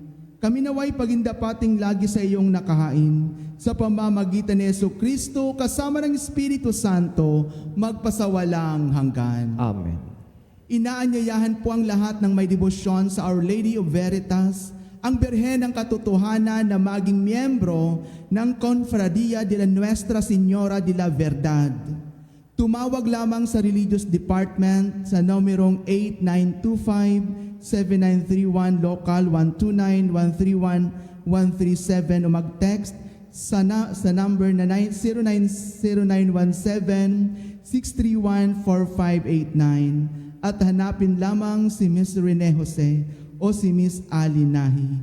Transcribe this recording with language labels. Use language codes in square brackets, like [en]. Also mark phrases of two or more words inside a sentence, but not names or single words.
[tl] Kami naway pagindapating lagi sa iyong nakahain, sa pamamagitan ni Jesucristo kasama ng Espiritu Santo, magpasawalang hanggan. Amen. Inaanyayahan po ang lahat ng may debosyon sa Our Lady of Veritas, ang Birhen ng Katotohanan, na maging miyembro ng Confradia de la Nuestra Señora de la Verdad. Tumawag lamang sa Religious Department sa numerong 8925-7931 local 129-131-137 o mag-text sa number na 0917-631-4589 at hanapin lamang si Miss Rene Jose o si Miss Ali Nahi.